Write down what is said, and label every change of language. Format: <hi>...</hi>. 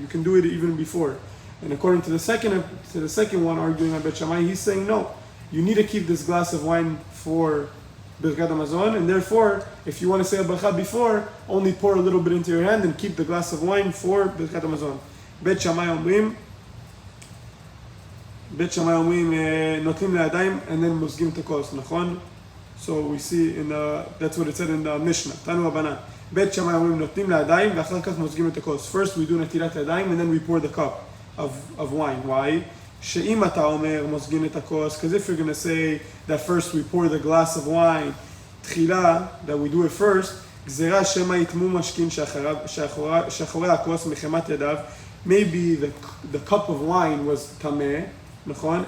<en>You can do it even before. And according to the second one arguing on Bet Shammai, he's saying no. You need to keep this glass of wine for berkat hamazon, and therefore, if you want to say a bracha before, only pour a little bit into your hand and keep the glass of wine for berkat hamazon.</en> <he>Bet Shammai אומרים נוטלים לידיים</he> <en>and then</en> <he>מוזגים את הכוס, נכון?</he> <en>So we see that's what it said in the Mishnah.</en> <he>תנו הבנה. Bet Shammai אומרים נוטלים לידיים ואחר כך מוזגים את הכוס.</he> <en>First we do נטילת ידיים and then we pour the cup of wine. Why?</en> <he>שאם אתה אומר מוזגים את הכוס,</he> <en>because if you're going to say that first we pour the glass of wine, תחילה, that we do it first,</en> <he>גזירה שמא יתמו משכין שאחורי הכוס מחמת ידיו,</he> <en>maybe the cup of wine was tameh, נכון?</en>